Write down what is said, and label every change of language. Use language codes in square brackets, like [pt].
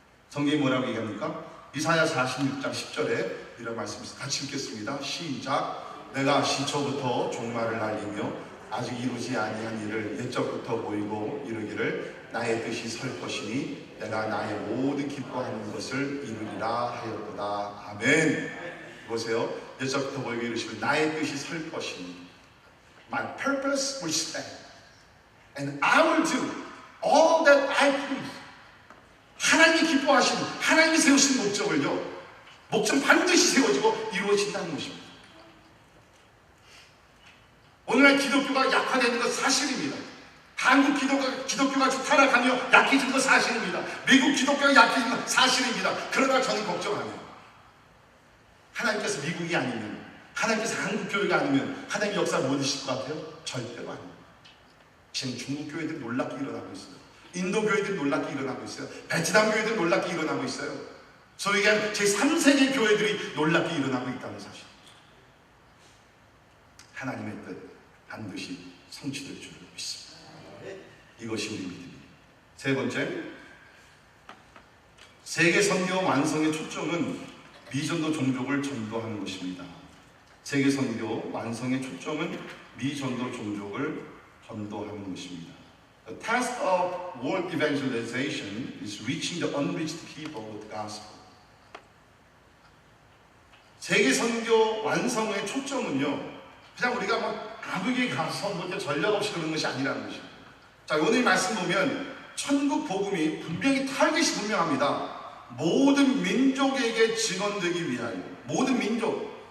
[ko] 성경이 뭐라고 얘기합니까? 이사야 46장 10절에 이런 말씀 있습니다. 같이 읽겠습니다. 시작. 내가 시초부터 종말을 알리며 아직 이루지 아니한 일을 옛적부터 보이고 이루기를 나의 뜻이 설 것이니 내가 나의 모든 기뻐하는 것을 이루리라 하였도다. 아멘. 보세요. 옛적부터 보이고 이루시고 나의 뜻이 설 것이니 [en] My purpose will stand and I will do all that I please. [ko] 하나님이 기뻐하시는, 하나님이 세우신 목적을요, 목적 반드시 세워지고 이루어진다는 것입니다. 오늘날 기독교가 약화되는 것 사실입니다. 한국 기독교가 타락하며 약해진 것 사실입니다. 미국 기독교가 약해진 것 사실입니다. 그러나 저는 걱정 안 해요. 하나님께서 미국이 아니면, 하나님께서 한국 교회가 아니면 하나님의 역사 못 이실 것 같아요? 절대로 아닙니다. 지금 중국 교회들이 놀랍게 일어나고 있어요. 인도 교회들이 놀랍게 일어나고 있어요. 베트남 교회들이 놀랍게 일어나고 있어요. 소위 얘기한 제3세계 교회들이 놀랍게 일어나고 있다는 사실. 하나님의 뜻 반드시 성취될 줄을 믿습니다. 이것이 우리 믿음입니다. 세 번째, 세계 선교 완성의 초점은 미전도 종족을 전도하는 것입니다. 세계 선교 완성의 초점은 미전도 종족을 전도하는 것입니다. [en] The task of world evangelization is reaching the unreached people with the gospel. [ko] 세계 선교 완성의 초점은요, 그냥 우리가 뭐 아무게 가서 뭐 전력 없이 그러는 것이 아니라는 것입니다. 자, 오늘 말씀 보면 천국 복음이 분명히 타겟이 분명합니다. 모든 민족에게 증언되기 위하여. 모든 민족.